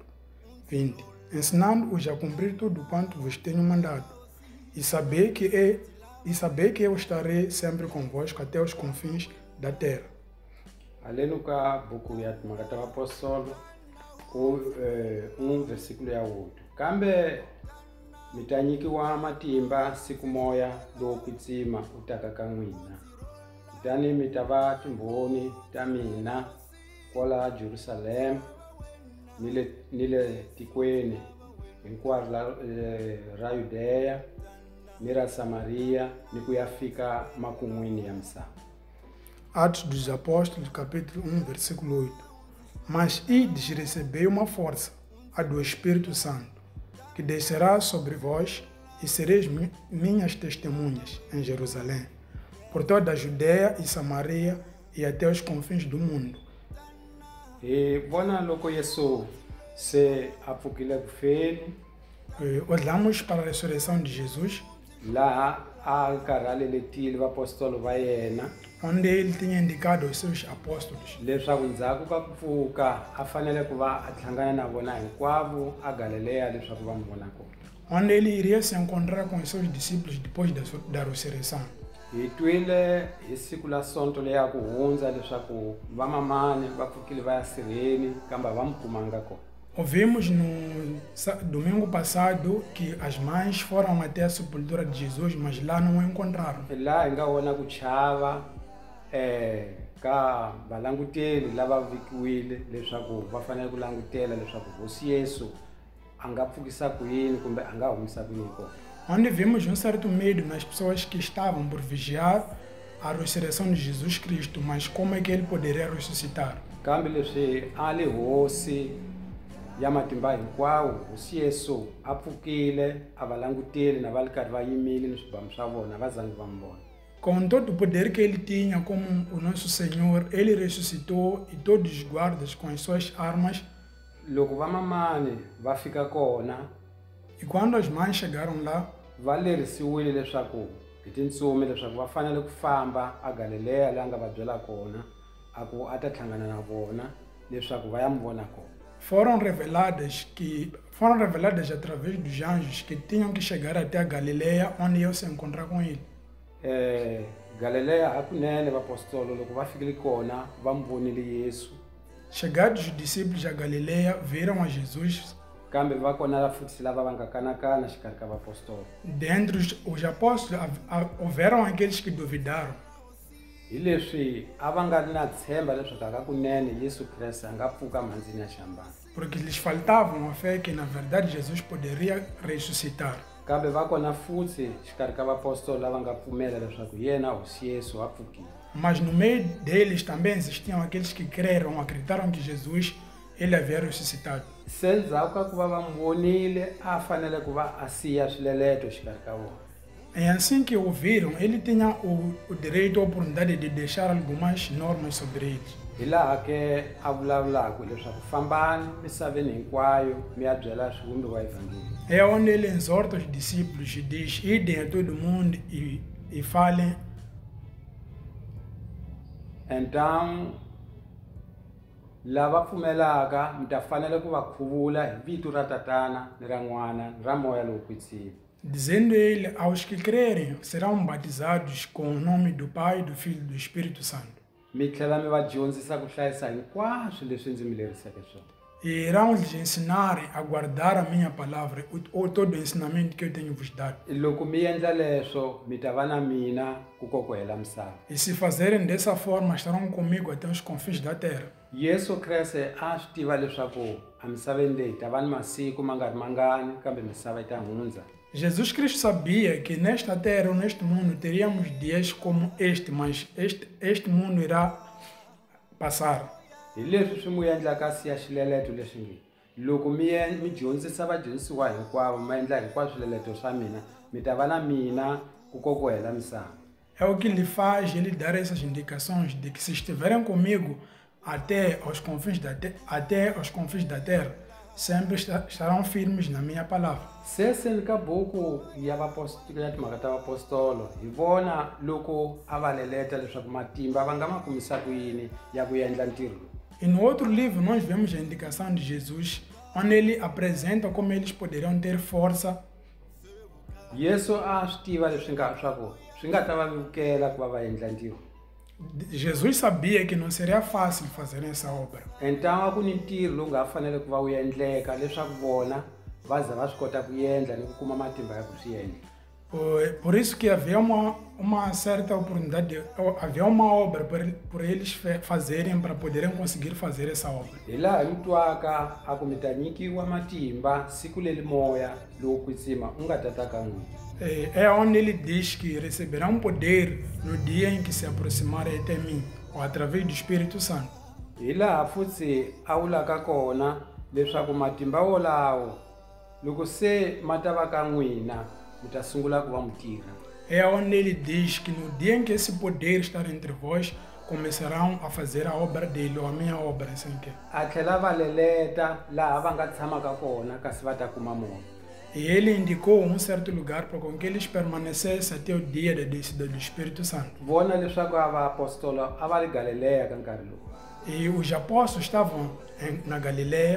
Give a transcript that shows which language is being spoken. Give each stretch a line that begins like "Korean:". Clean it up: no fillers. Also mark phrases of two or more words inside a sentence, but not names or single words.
Portuguese: 20. Ensinando-os a cumprir tudo quanto vos tenho mandado, e saber que eu estarei sempre convosco até os confins da terra.
Tsonga: Aleno ka buku ya timhaka ta vapostolo versículo ya 8. Kambe mi ta nyikiwa matimba siku moya lowo kwetsima u taka ka n'wina. Kutani mi ta va timbhoni ta mina kwala Jerusalema ni le tikweni hinkwaro ra Yudeya ni ra Samaria ni ku ya fika makun'wini ya misava.
Portuguese: Atos dos Apóstolos, capítulo 1, versículo 8. Mas ides recebei uma força, a do Espírito Santo, que descerá sobre vós e sereis minhas testemunhas em Jerusalém, por toda a Judeia e Samaria e até os confins do mundo.
Tsonga: Hi vona loko Yesu se a pfukile ku feni
Portuguese: Olhamos para a ressurreição de Jesus,
Tsonga: laha a karhaleletile vapostolo va yena
Portuguese: onde ele tinha indicado aos seus apóstolos
Tsonga: leswaku ndzhaku ka ku pfuka a fanele ku va a hlangana na vona hinkwavo a Galileya leswaku va n'wi vona kona.
Portuguese: onde ele iria se encontrar com os seus discípulos depois da ressurreição.
Tsonga: Hi twile hi siku la sonto leya ku hundza leswaku vamamani va pfukile va ya sirheni kambe va n'wi kumanga kona.
Portuguese: Ouvimos no domingo passado que as mães foram até a sepultura de Jesus, mas lá não o encontraram.
Tsonga: Laha hi nga vona ku chava ka valanguteli lava vikiwile leswaku va fanele ku langutela leswaku hosi Yesu a nga pfukisa ku yini kumbe a nga humisa ku yini kona.
Portuguese: Onde vimos certo medo nas pessoas que estavam por vigiar a ressurreição de Jesus Cristo, mas como é que ele poderia ressuscitar?
Tsonga: Kambe leswi a li hosi ya matimba hinkwawo hosi Yesu a pfukile a va languteli na va ri karhi va yimile ni swibamu swa vona va zangi va n'wi vona.
Portuguese: Com todo o poder que ele tinha como o nosso Senhor, ele ressuscitou e todos os guardas com as suas armas
Tsonga: loko vamamani va fika kona
Portuguese: E quando as mães chegaram lá,
Tsonga: va lerisiwile leswaku hi tintsumi leswaku va fanele ku famba a Galileya laha nga va byela kona a ku a ta hlangana na vona leswaku va ya mi vona kona.
Portuguese: foram reveladas através dos anjos que tinham que chegar até a Galileia, onde eu se encontrar com ele.
Tsonga: Galileya hakunene vapostolo loko va fikile kona va mi vonile Yesu.
Portuguese: Chegados os discípulos a Galileia, viram a Jesus.
Tsonga: Kambe va kona futhi lava va nga kanakana xikarhi ka vapostolo.
Portuguese: Dentre os apóstolos, houveram aqueles que duvidaram.
Tsonga: Hi leswi a va nga ri na tshemba leswaku hakunene Yesu Kreste a nga pfuka mhandzini ya xambana.
Portuguese: Porque lhes faltava a fé que na verdade Jesus poderia ressuscitar.
Tsonga: Kambe va kona futhi xikarhi ka vapostolo lava nga pfumela leswaku yena hosi Yesu a pfukile.
Portuguese: Mas no meio deles também existiam aqueles que creram, acreditaram que Jesus ele havia ressuscitado.
Tsonga: Se ndzhaku ka ku va va n'wi vonile a fanele ku va a siya swileleto xikarhi ka vona.
Portuguese: É assim que ouviram, ele tinha o direito, a oportunidade de deixar algumas normas sobre eles.
Tsonga: Hi laha ke a vulavulaka leswaku fambani misaveni hinkwayo mi ya byela swivumbiwa evhangeli.
Portuguese: É onde ele exorta os discípulos e diz: idem a todo mundo e falem.
Tsonga: Então lava pfumelaka mi ta fanele ku va khuvula hi vito ra tatana ni ra n'wana ni ra moya lowo kwetsima.
Portuguese: Dizendo ele, aos que crerem serão batizados com o nome do Pai, do Filho e do Espírito Santo.
Tsonga: Mi tlhela mi va dyondzisa ku hlayisa hinkwaswo leswi ndzi mi leriseke swona.
Portuguese: E irão lhes ensinar a guardar a minha palavra, ou todo o ensinamento que eu tenho vos dado.
Tsonga: Loko mi endla leswo mi ta va na mina ku kokwela misava.
Portuguese: E se fazerem dessa forma, estarão comigo até os confins da terra.
Tsonga: Yesu Kreste a swi tiva leswaku a misaveni leyi ta va ni masiku ma nga ri mangani kambe misava yi ta hundza.
Portuguese: Jesus Cristo sabia que nesta terra ou neste mundo teríamos dias como este, mas este mundo irá passar.
Tsonga: Hi leswi swi mu endlaka siya xileleto leswi nge loko mi dyondzisa vadyondzisiwa hinkwavo ma endla hinkwaswo swileleto swa mina mi ta va na mina ku kokwela misava.
Portuguese: É o que lhe faz ele dar essas indicações de que se estiverem comigo até aos confins da terra, sempre estarão firmes na minha palavra.
Tsonga: Seseni ka buku ya timhaka ta vapostolo hi vona loko a va leleta leswaku matimba va nga ma kumisa ku yini ya ku endla ntirho.
Portuguese: E no outro livro nós vemos a indicação de Jesus, onde ele apresenta como eles poderiam ter força.
Tsonga: Yesu a swi tiva leswi swi nga ta va vukela ku va va endla ntirho.
Portuguese: Jesus sabia que não seria fácil fazer essa obra.
Tsonga: Então a ku ni ntirho lowu nga fanele ku va wu endleka leswaku vona va za va swi kota ku endla ni ku kuma matimba ya ku swi endla.
Portuguese: Por isso que havia uma certa oportunidade, havia uma obra por eles fazerem para poderem conseguir fazer essa obra.
Tsonga: Hi laha mi twaka a ku mi ta nyikiwa matimba siku leri moya lowo kwetsima u nga ta ta ka n'wina.
Portuguese: É onde ele diz que receberão poder no dia em que se aproximarem até mim, ou através do Espírito Santo.
Tsonga: Hi laha futhi a vulaka kona leswaku matimba wolawo loko se ma ta va ka n'wina mi ta sungula ku va mu tirha.
Portuguese: É onde ele diz que no dia em que esse poder estar entre vós, começarão a fazer a obra dele, ou a minha obra, assim que.
Tsonga: A tlhela va leleta laha va nga tshamaka kona kasi va ta kuma moya.
Portuguese: E ele indicou um certo lugar para com que eles permanecessem até o dia da descida do Espírito Santo.
Tsonga: Vona leswaku a vaapostolo a va ri Galileya ka nkarhi lowu.
Portuguese: E os apóstolos estavam na Galileia.